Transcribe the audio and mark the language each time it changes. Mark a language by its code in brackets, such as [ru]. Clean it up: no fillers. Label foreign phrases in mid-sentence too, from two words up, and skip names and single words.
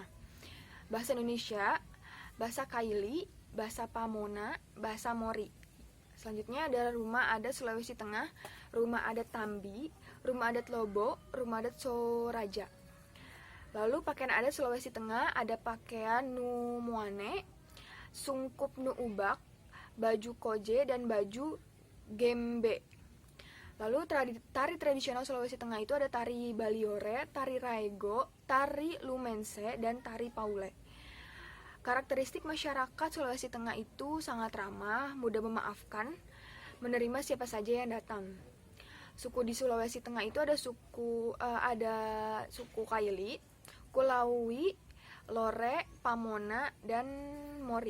[id] Bahasa Indonesia, bahasa Kaili, bahasa Pamona, bahasa Mori. Selanjutnya ada rumah adat Sulawesi Tengah, rumah adat Tambi, rumah adat Lobo, rumah adat Soraja. Lalu pakaian adat Sulawesi Tengah ada pakaian Nu Muane, sungkup Nu Ubak, baju koje dan baju gembe. Lalu tari tradisional Sulawesi Tengah itu ada tari Baliore, tari Raego, tari Lumense, dan tari Paule. Karakteristik masyarakat Sulawesi Tengah itu sangat ramah, mudah memaafkan, menerima siapa saja yang datang. Suku di Sulawesi Tengah itu ada suku Kaili, Kulawi, Lore, Pamona, dan Mori.